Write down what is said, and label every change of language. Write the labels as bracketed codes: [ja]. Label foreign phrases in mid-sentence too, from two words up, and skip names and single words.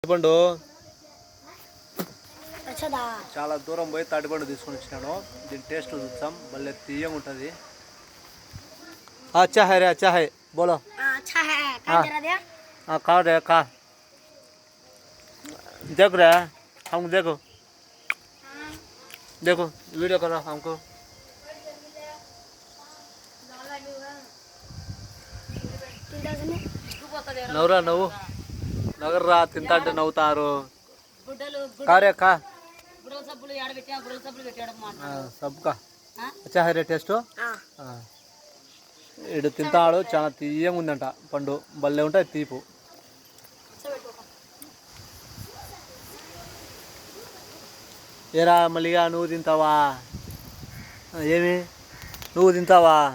[te] తాటిపండు చాలా దూరం పోయి తాటిపండు తీసుకొని వచ్చినాను. దీని టేస్ట్ చూద్దాం, మళ్ళీ తీయంగా ఉంటుంది. [hi] अच्छा है रे, अच्छा है, बोलो। अच्छा है, क्या जरा दे। खा रे, खा, देख रहे हैं हम, देखो देखो वीडियो करो हमको। [te] నవ్వురా నవ్వు, నగర్రా, తింటా అంటే నవ్వుతారు. [hi] कारे का सबका अच्छा है रे टेस्ट. [te] ఇడు తింటాడు, చాలా తీయంగా ఉందంట పండు, భలే ఉంటుంది తీపు. ఏరా మల్లిగా నువ్వు తింటావా? ఏమి నువ్వు తింటావా?